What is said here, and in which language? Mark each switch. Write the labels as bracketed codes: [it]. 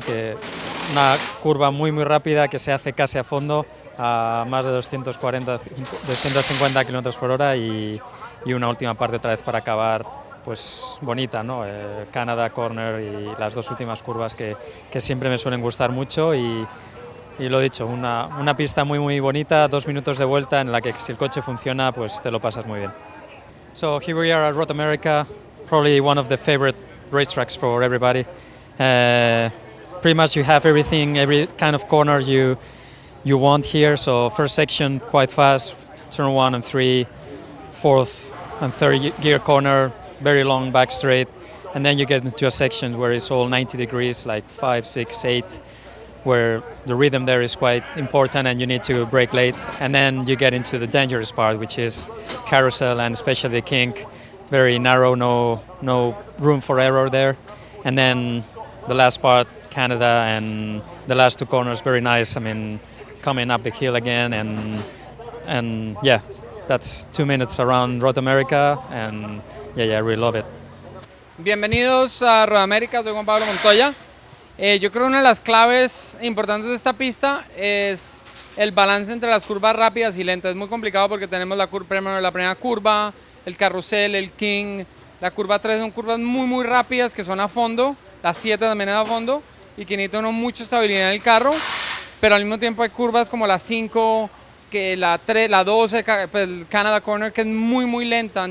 [es] Que una curva muy rápida que se hace casi a fondo a más de 250 km por hora y una última parte otra vez para acabar pues bonita, ¿no? Canada Corner y las 2 últimas curvas que siempre me suelen gustar mucho y lo dicho, una pista muy bonita, 2 minutos de vuelta en la que si el coche funciona pues te lo pasas muy bien. [en] So here we are at Road America, probably one of the favorite racetracks for everybody. Pretty much you have everything, every kind of corner you you want here. So first section quite fast, turn 1 and 3, fourth and third gear corner, very long back straight, and then you get into a section where it's all 90 degrees, like 5, 6, 8, where the rhythm there is quite important and you need to brake late. And then you get into the dangerous part, which is carousel and especially kink, very narrow, no room for error there. And then the last part, Canada, and the last two corners, very nice. I mean, coming up the hill again, and yeah, that's 2 minutes around Road America, and yeah, I really love it. [es] Bienvenidos a Road America, soy Juan Pablo Montoya. Yo creo que una de las claves importantes de esta pista es el balance entre las curvas rápidas y lentas. Es muy complicado porque tenemos la primera curva, el carrusel, el king, la curva 3 son curvas muy rápidas que son a fondo, la 7 también es a fondo y que necesita mucha estabilidad en el carro, pero al mismo tiempo hay curvas como la 5, que la 3, la 12, el Canada Corner, que es muy lenta.